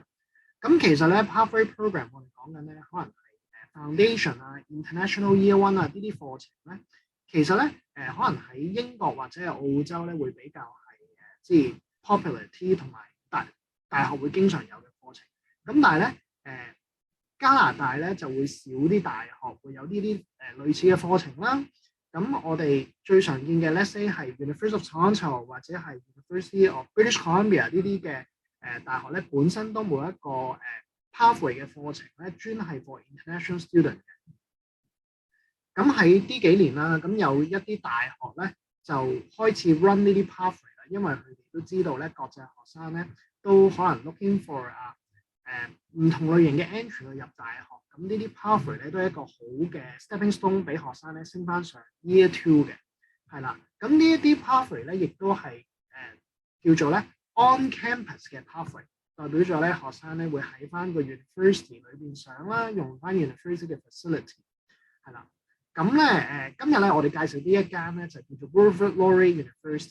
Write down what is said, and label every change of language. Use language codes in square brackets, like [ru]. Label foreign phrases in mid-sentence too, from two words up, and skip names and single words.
[yue] 咁其實咧 [en] Pathway Program [yue] 我哋講緊咧，可能係Foundation 啊、 [en] International Year One [yue] 啊呢啲課程咧，其實咧可能喺英國或者係澳洲咧會比較係popular 啲，同埋大學會經常有嘅課程。咁但係咧加拿大咧就會少啲大學會有呢啲類似嘅課程啦。咁我哋最常見嘅 [en] let's say [yue] 係 University of Toronto 或者係 University of British Columbia 呢啲嘅大學咧，本身都冇一個pathway 嘅課程咧，專係 [en] for international student [yue] 嘅。咁喺呢幾年啦，咁有一啲大學咧就開始 run 呢啲 pathway 啦，因為佢哋都知道咧國際學生咧都可能 [en] looking for [yue] 唔同類型嘅 entry 去入大學，咁呢啲 pathway 咧都係一個好嘅 [en] stepping stone [yue] 俾學生咧升翻上 [en] year two [yue] 嘅，係啦。咁呢一啲 pathway 咧亦都係叫做咧 [en] on campus [yue] 嘅 pathway， 代表咗咧學生咧會喺翻個 university 裏邊上啦，用翻 university 嘅 facility， 係啦。咁咧今日咧我哋介紹呢一間咧就叫做 Wilfrid Laurier University。